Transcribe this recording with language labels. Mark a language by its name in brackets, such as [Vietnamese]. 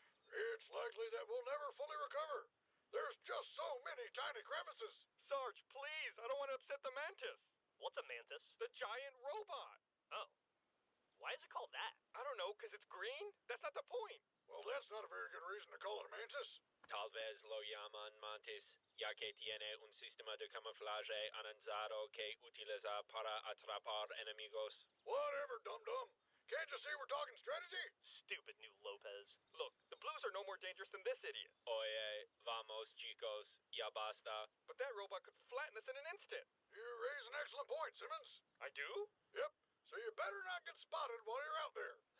[English] It's likely that we'll never fully recover. There's just so many tiny crevices. Sarge, please, I don't want to upset the Mantis. What's a Mantis? The giant robot. Oh. Why is it called that? I don't know, because it's green? That's not the point. Well, that's not a very good reason to call it a Mantis. [Spanish] Tal vez lo llaman mantis, ya que tiene un sistema de camuflaje avanzado que utiliza para atrapar enemigos. [English] Whatever, dum-dum. Can't you see we're talking strategy? Stupid new Lopez. Look, the Blues are no more dangerous than this idiot. [Spanish] Oye, vamos chicos, ya basta. [English] But that robot could flatten us in an instant. You raise an excellent point, Simmons. I do? Yep. So you better not get spotted while you're out there.